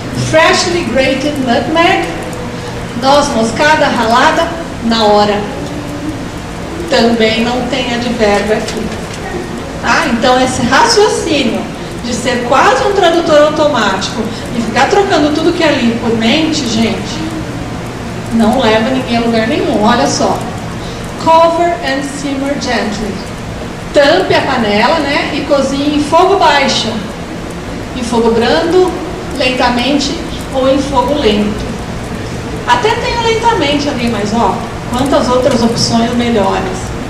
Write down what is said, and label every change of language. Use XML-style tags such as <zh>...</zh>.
<en>Freshly grated nutmeg,</en> <pt>noz moscada ralada na hora. Também não tem advérbio aqui. Tá? Então esse raciocínio de ser quase um tradutor automático e ficar trocando tudo que é ali por mente, gente, não leva ninguém a lugar nenhum. Olha só.</pt> <en>Cover and simmer gently.</en> <pt>Tampe a panela, né, e cozinhe em fogo baixo. Em fogo brando, lentamente ou em fogo lento. Até tem o lentamente ali, mas ó, quantas outras opções melhores.</pt>